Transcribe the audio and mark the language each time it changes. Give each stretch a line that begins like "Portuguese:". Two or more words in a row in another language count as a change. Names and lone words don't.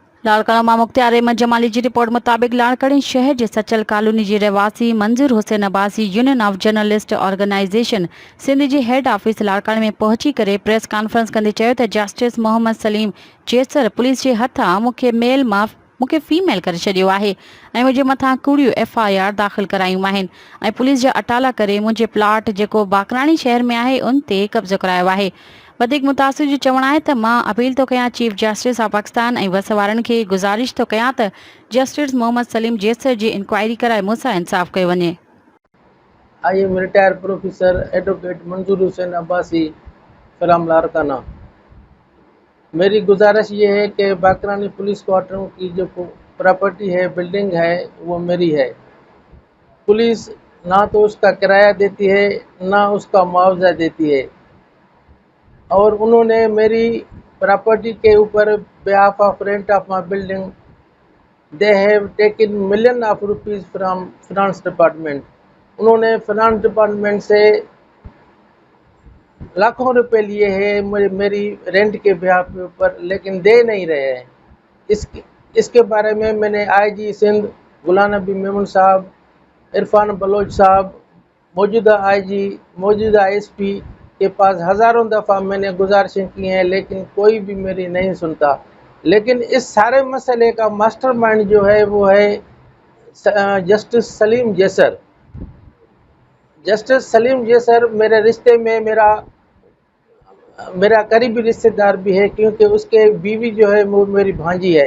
Urdu: لاڑکانہ مختیار احمد جمالی کی رپورٹ مطابق لاڑکانی شہر کے سچل کالونی کے رہواسی منظور حسین عباسی یونین آف جرنلسٹ آرگنائزیشن سندھ کے ہیڈ آفس لاڑکانے میں
Sindhi: पहुंची करे
English: press conference
Sindhi: कंदे चयो त जस्टिस मोहम्मद सलीम जैसर पुलिस के हथां मूंखे फीमेल करे छॾियो आहे ऐं मुंहिंजे मथां कूड़ियूं FIR दाख़िल करायूं आहिनि ऐं पुलिस जा अटाला करे मुंहिंजे प्लाट जेको बाकराणी शहर में आहे उन ते कब्ज़ो करायो आहे। वधीक मुतासिर जो चवणु आहे त मां अपील थो कयां
English: Chief Justice of Pakistan
Sindhi: ऐं वस वारनि खे गुज़ारिश थो कयां त जस्टिस मोहम्मद सलीम जैसर जी इंक्वायरी कराए मूंसां इंसाफ़ कयो वञे।
English: I am retired professor advocate Manzoor Hussain Abbasi from Larkana.
Urdu: میری گزارش یہ ہے کہ باکرانی پولیس کوارٹروں کی جو پراپرٹی ہے، بلڈنگ ہے، وہ میری ہے. پولیس نہ تو اس کا کرایہ دیتی ہے نہ اس کا معاوضہ دیتی ہے اور انہوں نے میری پراپرٹی کے اوپر
English: behalf of rent of my building they have taken million of rupees from finance department।
Urdu: انہوں نے
English: finance department
Urdu: سے لاکھوں روپے لیے ہیں میری رینٹ کے behalf کے اوپر، لیکن دے نہیں رہے ہیں. اس کے بارے میں میں نے IG سندھ غلام نبی میمن صاحب، عرفان بلوچ صاحب، موجودہ IG، موجودہ SP کے پاس ہزاروں دفعہ میں نے گزارشیں کی ہیں، لیکن کوئی بھی میری نہیں سنتا. لیکن اس سارے مسئلے کا ماسٹرمائنڈ جو ہے وہ ہے جسٹس سلیم جیسر. جسٹس سلیم جیسر میرے رشتے میں میرا قریبی رشتہ دار بھی ہے، کیونکہ اس کے بیوی جو ہے وہ میری بھانجی ہے.